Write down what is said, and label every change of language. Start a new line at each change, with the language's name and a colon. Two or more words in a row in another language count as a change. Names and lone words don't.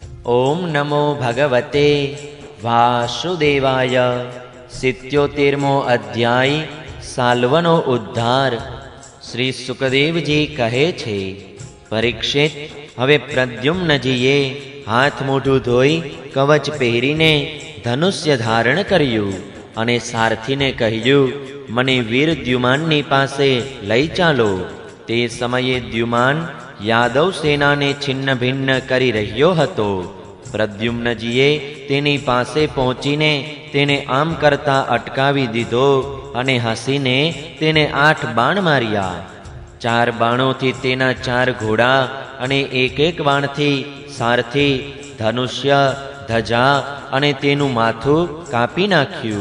Sanskrit: ओम नमो भगवते वासुदेवाय।
Gujarati: 77મો અધ્યાય સાલ્વનો ઉદ્ધાર। શ્રી સુખદેવજી કહે છે, પરીક્ષિત, હવે પ્રદ્યુમ્નજીએ હાથ મોઢું ધોઈ કવચ પહેરીને ધનુષ્ય ધારણ કર્યું અને સારથીને કહ્યું, મને વીર દ્યુમાનની પાસે લઈ ચાલો। તે સમયે દ્યુમાન યાદવ સેનાને છિન્ન ભિન્ન કરી રહ્યો હતો। પ્રદ્યુમ્નજીએ તેની પાસે પહોંચીને તેને આમ કરતા અટકાવી દીધો અને હસીને તેને 8 બાણ માર્યા। 4 બાણોથી તેના 4 ઘોડા અને એક બાણથી સારથી, ધનુષ્ય, ધજા અને તેનું માથું કાપી નાખ્યું।